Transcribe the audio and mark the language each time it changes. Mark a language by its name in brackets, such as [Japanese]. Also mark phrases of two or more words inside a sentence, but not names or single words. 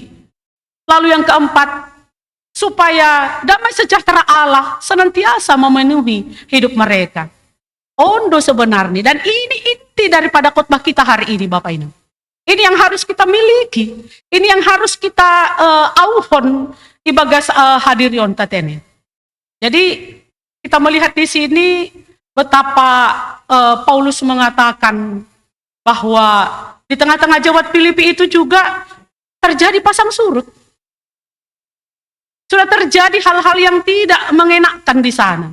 [Indonesian] Lalu yang keempat, supaya damai sejahtera Allah senantiasa memenuhi hidup mereka. Ondo sebenarnya, dan ini inti daripada khotbah kita hari ini Bapak Ibu. Ini yang harus kita miliki, ini yang harus kita [Batak Simalungun] auhon ibagas hadirion tatene. [Indonesian] Jadi kita melihat di sini betapa Paulus mengatakan bahwa di tengah-tengah jemaat Filipi itu juga terjadi pasang surut. Sudah terjadi hal-hal yang tidak mengenakkan di sana.